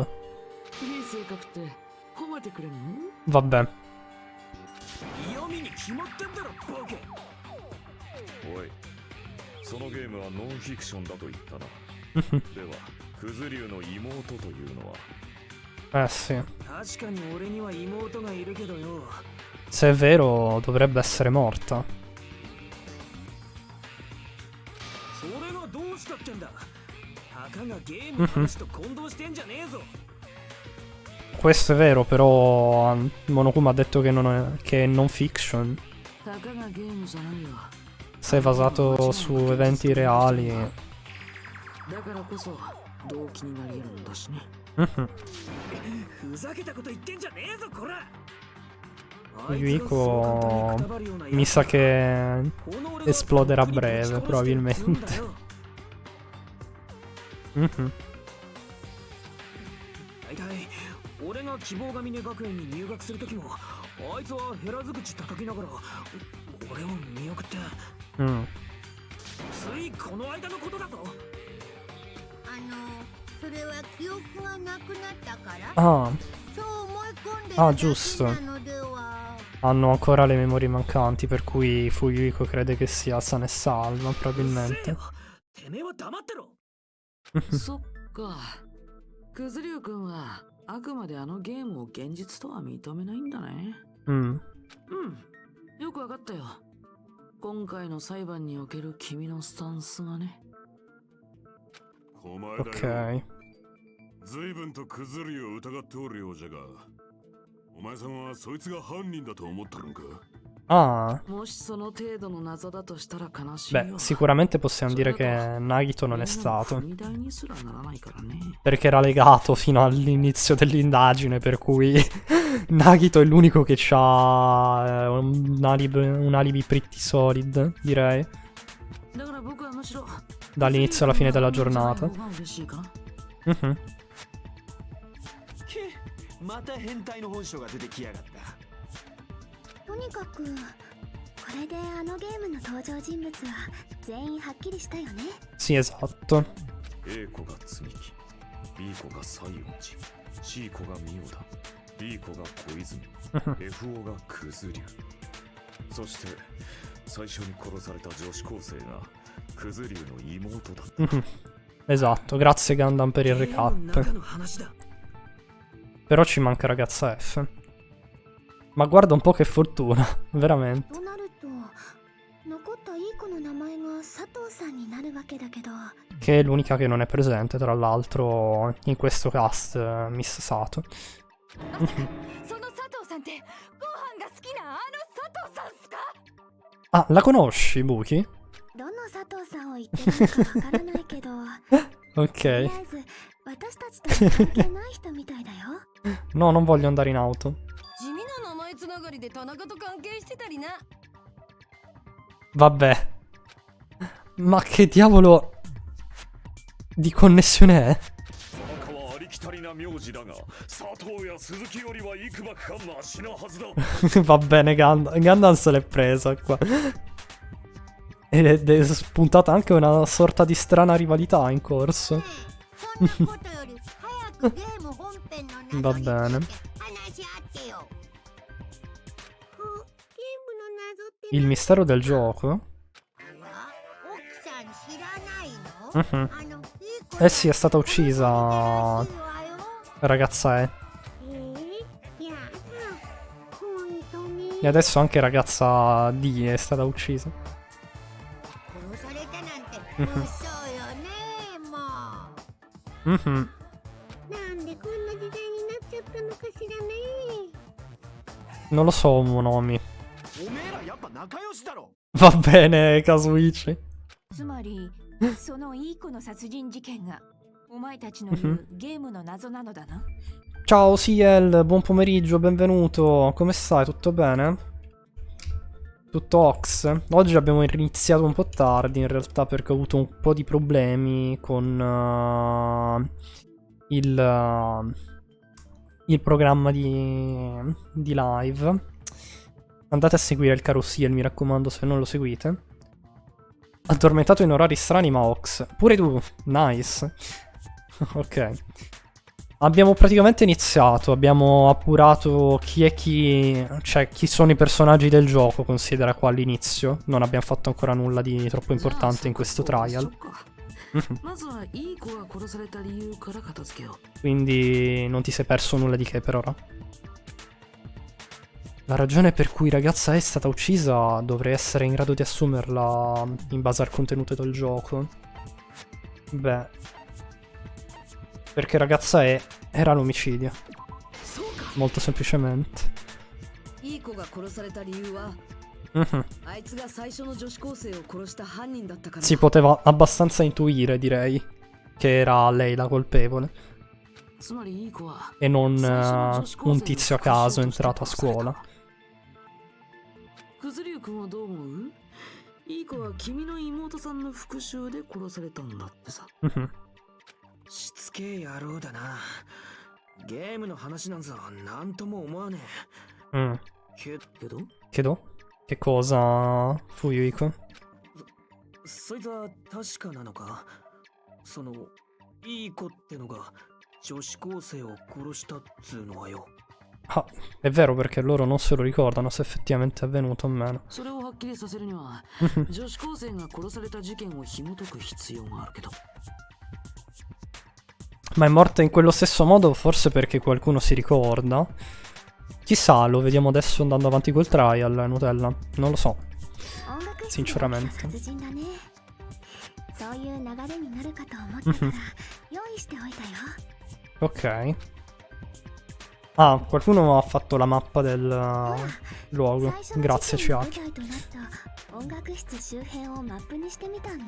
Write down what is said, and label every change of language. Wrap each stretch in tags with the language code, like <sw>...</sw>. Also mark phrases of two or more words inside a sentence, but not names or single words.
<ja>いい性格って褒めてくれるの</ja> <it>Vabbè.</it> <ja>読みに決まってんだろ、ボケ。おい、そのゲームはノンフィクションだと言ったな。では、クズリュウの妹というのは</ja> <it>Eh sì.</it> <ja>確かに俺には妹がいるけどよ。</ja> <it>Se è vero, dovrebbe essere morta.</it> <ja>それがどうしたってんだ。たかがゲームの話と混同してんじゃねえぞ。</ja> <it>Questo è vero, però Monokuma ha detto che che è non fiction.</it> <ja>たかがゲームじゃないよ</ja> <it>Se è basato su eventi reali.</it> <ja>だからこそ動機になり得るんだしね Mhm. ふざけたこと言ってんじゃねえぞ、こら。</ja> <it>Yuiko mi sa che esploderà a breve, probabilmente. Mhm.</it> <ja>大体俺が希望が峰学園に入学するときもあいつはヘラづ口叩きながら俺を見送って Mm. ついこの間のことだぞ。それは記憶がなくなったから Ah, そう思い込んで Ah, るだけ</ja> <it>giusto.</it> <ja>なのでは</ja> <it>hanno ancora le memorie mancanti, per cui Fuyuhiko crede che sia sana e salva, probabilmente.</it> <ja>てめえは黙ってろ。そっかクズリュウ君はあくまであのゲームを現実とは認めないんだね Mm. よくわかったよ今回の裁判における君のスタンスがねお前だよ</ja> <it>Ok.</it> <ja>随分とクズリを疑っておるようじゃがお前さんはそいつが犯人だと思ったのか Ah, もしその程度の謎だとしたら悲しいよ</ja> <it>beh, sicuramente possiamo dire che Nagito non è stato.</it> <ja>踏み台にすらならないからね</ja> <it>Perché era legato fino all'inizio dell'indagine, per cui Nagito è l'unico che ha un alibi</it> <en>pretty solid,</en> <it>direi.</it> <ja>だから僕はむしろ</ja> <it>dall'inizio alla fine della giornata.</it> <ja>方が嬉しいかな。 Mhm. また変態の本性が出てきやがった。とにかくこれであのゲームの登場人物は全員はっきりしたよね。</ja> <it>Sì, esatto.</it> <ja>A 子が積み木、B 子が西園寺、C 子がミオだ、D 子が小泉、FO がクズリュウ。そして最初に殺された女子高生がクズリュウの妹だった。 Mhm.</ja> <it>Esatto, grazie Gundam per il</it> <ja>ゲームの中</ja> <it>recap.</it> <ja>の話だ。</ja> <it>Però ci manca ragazza F. Ma guarda un po' che fortuna, veramente.</it> <ja>となると残ったいい子の名前が佐藤さんになるわけだけど、</ja> <it>Che è l'unica che non è presente, tra l'altro, in questo cast, Miss Sato.</it> <ja>その佐藤さんってご飯が好きなあの佐藤さんっすか？</ja> <it>Ah, la conosci, Buki?</it> <ja>どの佐藤さんを言ってるのかわからないけど、とり</ja> <it>Ok.</it> <ja>あえず私たちとは関係ない人みたいだよ。</ja> <it>No, non voglio andare in auto.</it> <ja>地味な名前つながりで田中と関係してたりな。</ja> <it>Vabbè. Ma che diavolo di connessione è?</it> <ja>田中はありきたりな名字だが、佐藤や鈴木よりは幾ばくかマシなはずだ。</ja> <it>Va bene, Gundam se l'è presa qua. Ed è spuntata anche una sorta di strana rivalità in corso.</it> <ja>そんなことより早くゲーム本編の謎について</ja> <it>Va bene.</it> <ja>話し合ってよ。ゲームの謎って</ja> <it>Il mistero del gioco?</it> <ja>奥さん知らないの？ Mhm. あのいい子</ja> <it>Eh sì, è stata uccisa ragazza E.</it> <ja>いや本当に</ja> <it>E adesso anche ragazza D è stata uccisa.</it> <ja>殺されたなんて Mhm. 嘘よねも Mhm. う。なんでこんな時代になっちゃったのかしらね。</ja> <it>Non lo so, Monomi.</it> <ja>おめえらやっぱ仲良しだろ。</ja> <it>Va bene, Kazuichi.</it> <ja>つまりそのいい子の殺人事件がお前たちの言うゲームの謎なのだな。</ja> <it>Ciao Ciel, buon pomeriggio, benvenuto. Come stai? Tutto bene? Tutto ox? Oggi abbiamo iniziato un po' tardi in realtà perché ho avuto un po' di problemi con il programma di live. Andate a seguire il caro Ciel, mi raccomando, se non lo seguite. Addormentato in orari strani ma ox. Pure tu, nice. Ok. Abbiamo praticamente iniziato, abbiamo appurato chi è chi, cioè chi sono i personaggi del gioco, considera qua all'inizio. Non abbiamo fatto ancora nulla di troppo importante in questo trial.</it> <ja>まずはいい子が殺された理由から片付けよう。</ja> <it>Quindi non ti sei perso nulla di che per ora. La ragione per cui ragazza è stata uccisa dovrei essere in grado di assumerla in base al contenuto del gioco. Beh, perché ragazza era l'omicidio.</it> <ja>そうか。</ja> <it>Molto semplicemente.</it> <ja>いい子が殺された理由は Mhm. あいつが最初の女子高生を殺した犯人だったから。</ja> <it>Si poteva abbastanza intuire, direi, che era lei la colpevole</it> <ja>つまりいい子は</ja> <it>e non un tizio a caso entrato a scuola.</it> <ja>くずりゅうくんはどう思う？いい子は君の妹さんの復讐で殺されたんだってさ。 Mhm. しつけえ野郎だな。ゲームの話なんざなんとも思わね Mm. え。けど</ja> <it>Chiedo? Che cosa, Fuyuiko?</it> <ja>そいつは確かなのか？そのいい子ってのが女子高生を殺したっつうのはよ。</ja> <it>Ah, è vero perché loro non se lo ricordano se effettivamente è avvenuto o meno.</it> <ja>それをはっきりさせるには女子高生が殺された事件を紐解く必要があるけど。</ja> <it>Ma è morta in quello stesso modo forse perché qualcuno si ricorda? Chissà, lo vediamo adesso andando avanti col trial, Nutella. Non lo so.</it> <ja>音楽室で起きた</ja> <it>Sinceramente.</it> <ja>殺人だね。そういう流れになるかと思ったから用意しておいたよ。</ja> <it>Ok. Ah, qualcuno ha fatto la mappa del luogo.</it> <ja>最初の</ja> <it>Grazie,</it> <ja>事件の舞</ja> <it>Chiaki.</it> <ja>台となった音楽室周辺をマップにしてみたんだ。</ja>